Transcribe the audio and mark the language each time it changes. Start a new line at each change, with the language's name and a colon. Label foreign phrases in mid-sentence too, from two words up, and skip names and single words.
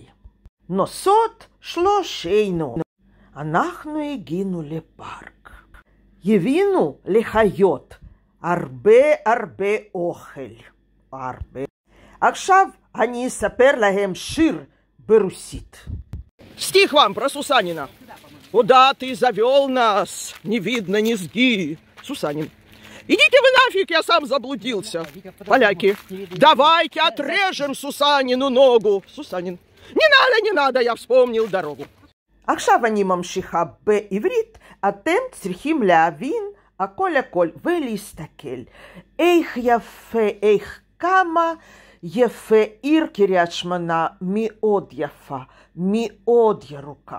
Hebrew: נוסעות שלושנו. אנחנו הגענו לפארק. הבאנו לחיות הרבה אוכל. הרבה. עכשיו אני אספר להם שיר ברוסית.
Russian: Стих вам про Сусанина. Куда ты завел нас? Не видно низги. Сусанин. Идите вы нафиг, я сам заблудился. Поляки. Давайте отрежем Сусанину ногу. Сусанин. Не надо, я вспомнил дорогу.
Hebrew: עכשיו אני ממשיכה בעברית. אתם צריכים להבין הכל ולהסתכל. איך יפה, איך כמה יפה עיר קריית שמונה, מאוד יפה, מאוד ירוקה.